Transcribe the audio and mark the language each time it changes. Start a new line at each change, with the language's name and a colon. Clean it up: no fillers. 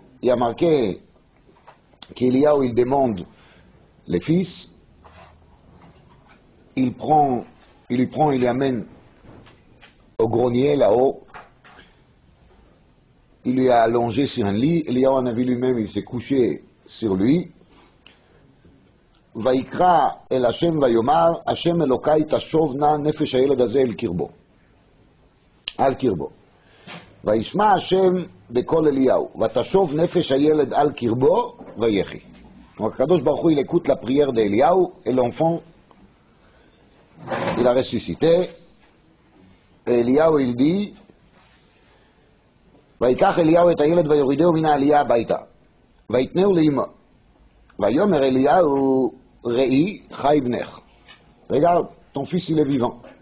French: Il y a marqué qu'Eliyahu il demande les fils, il lui amène au grenier là-haut, il lui a allongé sur un lit, Eliyahu Hanavi lui-même il s'est couché sur lui.
Hebrew: ויקרא אל השם ויאמר השם אלוקי תשוב נא נפש הילד הזה על קרבו. וישמע השם בקול אליהו ותשוב נפש הילד על קרבו ויחי.
French: Donc Kadosh Baruch Hu il écoute la prière d'Eliyahu et l'enfant il a ressuscité. Et Eliyahu il dit
Hebrew: ויקח אליהו את הילד ויורידהו מן העלייה הביתה ויתנהו לאמו ויאמר אליהו ראי חי בנך.
French: Regarde, ton fils il est vivant.